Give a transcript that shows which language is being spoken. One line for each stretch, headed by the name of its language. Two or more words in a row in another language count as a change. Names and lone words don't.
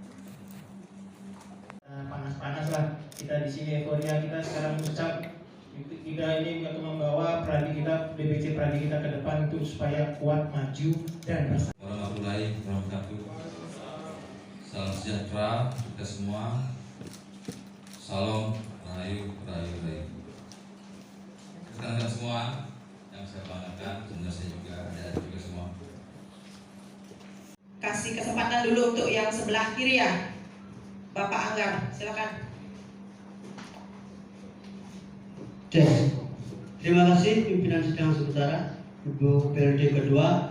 Indonesian: panas-panas lah kita di sini, euforia kita sekarang ucap kita ini untuk membawa Pradi kita, DPC Pradi kita ke depan untuk supaya kuat, maju dan bersama.
Arabic: ورحمة الله وبركاته.
Indonesian: Salam sejahtera kita semua. Salam rahayu, rahayu, rahayu. Rekan-rekan semua yang saya banggakan, tentunya saya juga ada juga semua. Kasih kesempatan dulu untuk yang sebelah kiri ya, Bapak Anggar, silakan. Terima kasih pimpinan sidang sementara Ibu periode kedua.